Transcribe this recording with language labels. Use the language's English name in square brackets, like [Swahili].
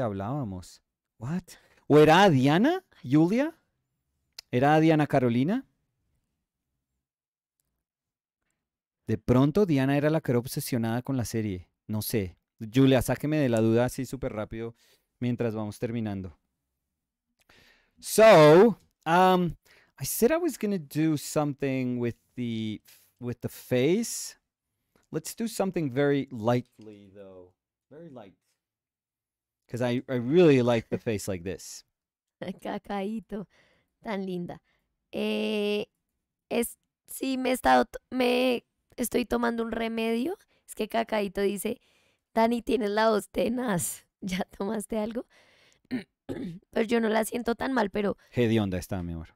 [Spanish] Hablábamos. [English] What? [Spanish] ¿O era Diana? ¿Julia? ¿Era Diana Carolina? De pronto Diana era la que era obsesionada con la serie. No sé. Julia, sáqueme de la duda así súper rápido mientras vamos terminando. [English] So, I said I was gonna do something with the face. Let's do something very lightly though. Very light. Because I really like the face like this. [Spanish] Cacaíto, tan linda. Es, sí, me estoy tomando un remedio. Es que Cacaíto dice, Dani, tienes la voz tenaz. ¿Ya tomaste algo? Pero yo no la siento tan mal, pero Hedionda está, mi amor.